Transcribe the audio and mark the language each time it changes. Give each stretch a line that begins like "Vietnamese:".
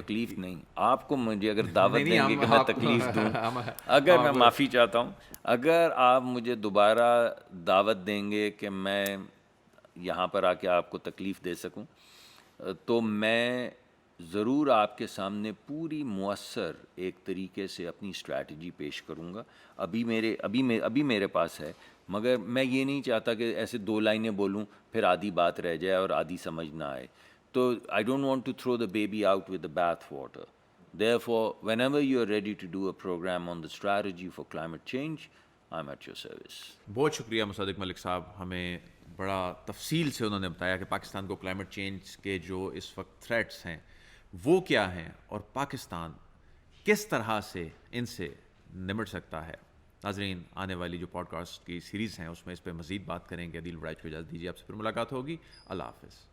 Urdu: تکلیف نہیں، آپ کو مجھے اگر دعوت دیں گے کہ میں تکلیف دوں، اگر میں معافی چاہتا ہوں، اگر آپ مجھے دوبارہ دعوت دیں گے کہ میں یہاں پر آ کے آپ کو تکلیف دے سکوں، تو میں ضرور آپ کے سامنے پوری مؤثر ایک طریقے سے اپنی اسٹریٹجی پیش کروں گا. ابھی میرے پاس ہے، مگر میں یہ نہیں چاہتا کہ ایسے 2 لائنیں بولوں پھر آدھی بات رہ جائے اور آدھی سمجھ نہ آئے.
English: تو I don't want to throw the baby out with the bath water. Therefore, whenever you are ready to do a program on the strategy for climate change, I'm at your service.
Urdu: بہت شکریہ مصدق ملک صاحب، ہمیں بڑا تفصیل سے انہوں نے بتایا کہ پاکستان کو کلائمیٹ چینج کے جو اس وقت تھریٹس ہیں وہ کیا ہیں اور پاکستان کس طرح سے ان سے نمٹ سکتا ہے. ناظرین، آنے والی جو پوڈ کاسٹ کی سیریز ہیں اس میں اس پہ مزید بات کریں گے. عدیل وڑائچ کو اجازت دیجیے، آپ سے پھر ملاقات ہوگی. اللہ حافظ.